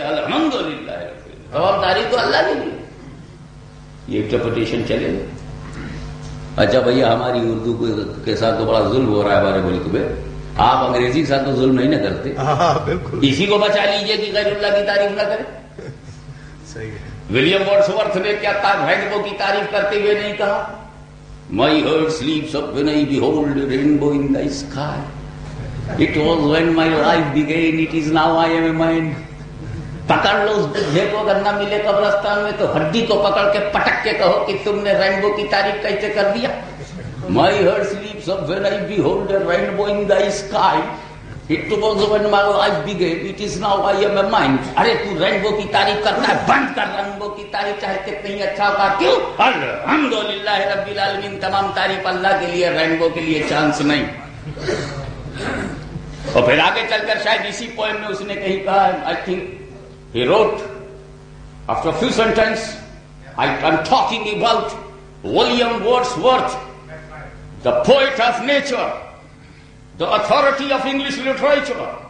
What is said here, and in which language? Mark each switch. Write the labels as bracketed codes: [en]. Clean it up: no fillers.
[ur] الحمدللہ تعریف تو اللہ کے لیے. یہ انٹرپریٹیشن چلے گا. اچھا بھیا ہماری اردو کے ساتھ تو بڑا ظلم ہو رہا ہے ہمارے ملک میں. آپ انگریزی کے ساتھ تو ظلم نہیں نہ کرتے؟ بالکل. اسی کو بچا لیجئے کہ غیر اللہ کی تعریف نہ کرے. صحیح ہے. ولیم ورڈسورتھ نے کیا رینبو کی تعریف کرتے ہوئے نہیں کہا [en] My heart sleeps up when I behold a rainbow in the sky. It was when my life began, it is now I am a man. [ur] پکڑ لو اس گدھے کو، اگر نہ ملے قبرستان میں تو ہڈی کو پکڑ کے پٹک کے کہو کہ تم نے رینبو کی تعریف کیسے کر دیا. [en] My heart sleeps up when I behold a rainbow in the sky. It was when my life began, it is now I am a man. [ur] ارے تو رینبو کی تعریف کرتا ہے، بند کر رینبو کی تعریف، چاہے کتنی اچھا ہوگا. کیوں؟ الحمدللہ رب العالمین، تمام تعریف اللہ کے لیے، رینبو کے لیے چانس نہیں. اور پھر آگے چل کر شاید اسی پوئم میں اس نے کہیں کہا، [en] I think he wrote after a few sentences, I'm talking about William Wordsworth, the poet of nature, the authority of English literature.